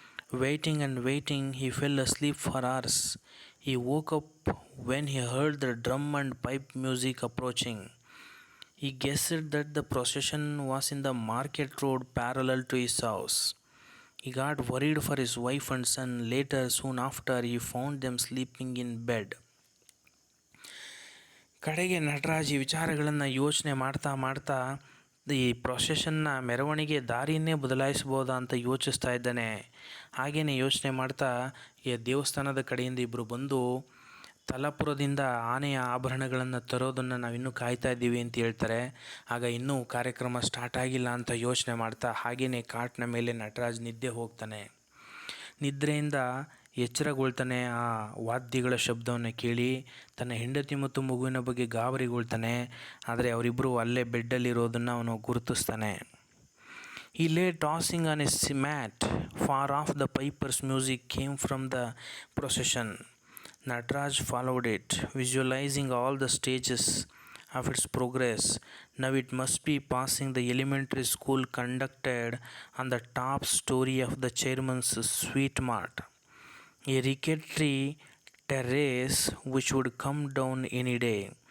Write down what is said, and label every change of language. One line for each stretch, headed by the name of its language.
English: Waiting and waiting, he fell asleep for hours. He woke up when he heard the drum and pipe music approaching. He guessed that the procession was in the market road parallel to his house. He got worried for his wife and son. Later, soon after, he found them sleeping in bed.
Kannada: ಕಡೆಗೆ ನಟರಾಜ್ ಈ ವಿಚಾರಗಳನ್ನು ಯೋಚನೆ ಮಾಡ್ತಾ ಮಾಡ್ತಾ ಈ ಪ್ರೊಸೆಷನ್ನ ಮೆರವಣಿಗೆ ದಾರಿಯನ್ನೇ ಬದಲಾಯಿಸ್ಬೋದಾ ಅಂತ ಯೋಚಿಸ್ತಾ ಇದ್ದಾನೆ. ಹಾಗೆಯೇ ಯೋಚನೆ ಮಾಡ್ತಾ ಈ ದೇವಸ್ಥಾನದ ಕಡೆಯಿಂದ ಇಬ್ಬರು ಬಂದು ತಲಪುರದಿಂದ ಆನೆಯ ಆಭರಣಗಳನ್ನು ತರೋದನ್ನು ನಾವಿನ್ನೂ ಕಾಯ್ತಾ ಇದ್ದೀವಿ ಅಂತ ಹೇಳ್ತಾರೆ. ಆಗ ಇನ್ನೂ ಕಾರ್ಯಕ್ರಮ ಸ್ಟಾರ್ಟ್ ಆಗಿಲ್ಲ ಅಂತ ಯೋಚನೆ ಮಾಡ್ತಾ ಹಾಗೆಯೇ ಕಾಟ್ನ ಮೇಲೆ ನಟರಾಜ್ ನಿದ್ದೆ ಹೋಗ್ತಾನೆ. ನಿದ್ರೆಯಿಂದ ಎಚ್ಚರಗೊಳ್ತಾನೆ. ಆ ವಾದ್ಯಗಳ ಶಬ್ದವನ್ನು ಕೇಳಿ ತನ್ನ ಹೆಂಡತಿ ಮತ್ತು ಮಗುವಿನ ಬಗ್ಗೆ ಗಾಬರಿಗೊಳ್ತಾನೆ. ಆದರೆ ಅವರಿಬ್ಬರು ಅಲ್ಲೇ ಬೆಡ್ಡಲ್ಲಿರೋದನ್ನು ಅವನು ಗುರುತಿಸ್ತಾನೆ.
English: He lay tossing on his mat. Far off the piper's music came from the procession. Nataraj followed it, visualizing all the stages of its progress. Now it must be passing the elementary school conducted on the top story of the chairman's sweet mart, a rickety terrace which would come down any day.